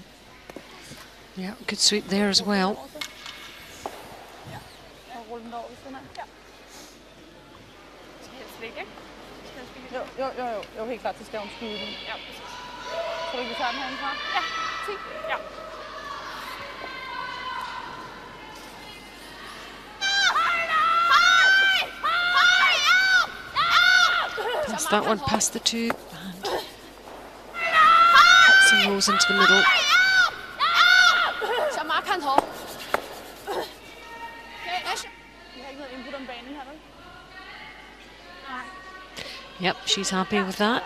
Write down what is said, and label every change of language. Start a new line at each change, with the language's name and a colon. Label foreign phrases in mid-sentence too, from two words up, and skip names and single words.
English: Yeah, good sweep there as well.
Danish: Jo, helt klart, så skal hun skyde den. Ja, så vi tager den herindefra? Ja, 10. Ja.
English: Pass that one past the 2 and some rolls into the middle. Yep, she's happy with that.